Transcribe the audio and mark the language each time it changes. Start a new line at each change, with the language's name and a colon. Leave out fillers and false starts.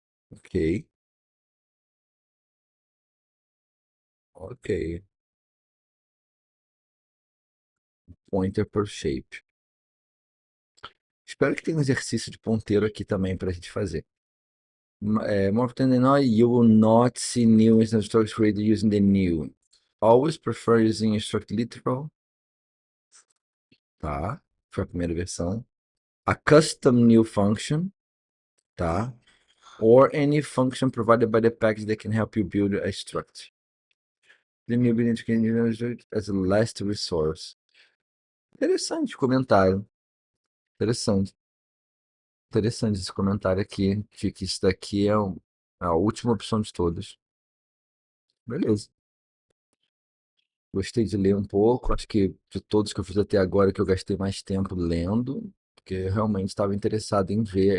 English: Ok, ok. Pointer per shape.
Portuguese: espero que tenha um exercício de ponteiro aqui também para a gente fazer.
English: More often than not, you will not see new instructs created using the new. Always prefer using instruct literal.
Portuguese: Tá? Foi a primeira versão.
English: A custom new function. Tá? Or any function provided by the package that can help you build a struct. The new building can be used as a last resource.
Portuguese: Interessante o comentário. Interessante. Interessante esse comentário aqui. Que isso daqui é a última opção de todas. Beleza. Gostei de ler um pouco. Acho que de todos que eu fiz até agora, que eu gastei mais tempo lendo, porque eu realmente estava interessado em ver.